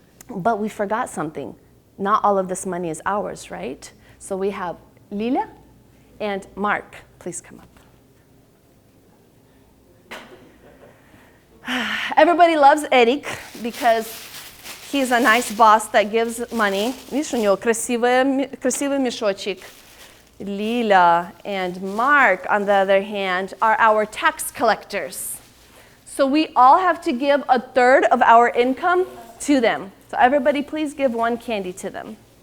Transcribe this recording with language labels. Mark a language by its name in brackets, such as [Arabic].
[English] But we forgot something. Not all of this money is ours, right? So we have Lila and Mark. Please come up. Everybody loves Eric because he's a nice boss that gives money. [Russian] Видишь, у него красивый мешочек. [English] Lila and Mark, on the other hand, are our tax collectors. So we all have to give a third of our income to them. So everybody please give one candy to them.